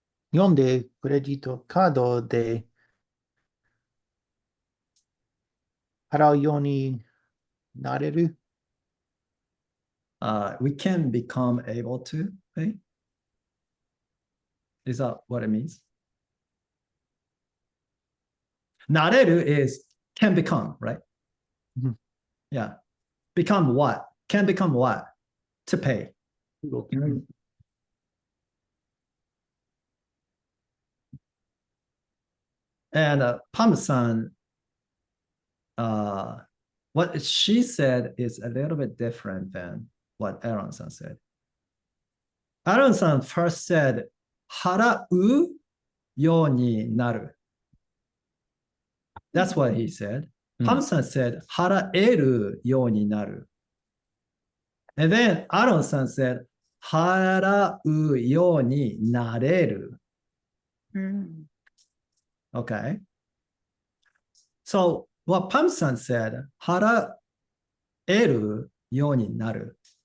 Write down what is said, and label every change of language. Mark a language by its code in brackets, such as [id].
[ja] 日本でクレジットカードで払うようになれる? [en] We can become able to pay. Is that what it means? Nareru is can become, right? Mhm. Yeah. Become what? Can become what? To pay. And Pam-san, what she said is a little bit different than what Aaron-san said. Aaron-san first said, [ja] 払うようになる. [en] That's what he said. Pam-san said, [ja] 払えるようになる. [en] And then Aaron-san said, [ja] 払うようになれる. [en] Okay. So what Pam-san said, [ja] 払えるようになる.